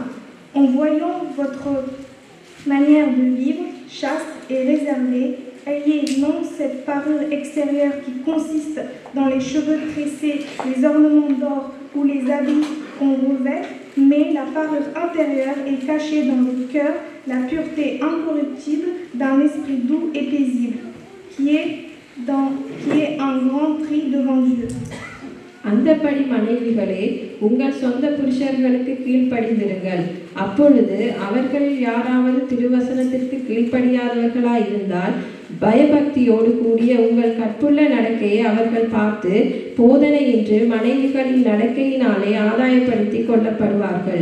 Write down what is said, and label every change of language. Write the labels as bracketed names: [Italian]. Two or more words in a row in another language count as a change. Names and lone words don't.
[French] En voyant votre manière de vivre, chaste et réservée, ayez non cette parure extérieure qui consiste dans les cheveux tressés, les ornements d'or ou les habits qu'on revêt, mais la parure intérieure est cachée dans le cœur, la pureté incorruptible d'un esprit doux et paisible, qui est un grand prix devant Dieu. [Tamil] அந்தப்படி மனைவிகளே, உங்கள் சொந்த புருஷர்களுக்கு கீழ்ப்படிந்திருங்கள். அப்பொழுது அவர்களில் யாராவது திருவசனத்திற்கு கீழ்ப்படியாதவர்களாய் இருந்தால் பயபக்தியோடு கூடிய உங்கள் கற்புள்ள நடக்கையை அவர்கள் பார்த்து போதனையின்றி மனைவிகளின் நடக்கையினாலே ஆதாயப்படுத்தி கொள்ளப்படுவார்கள்.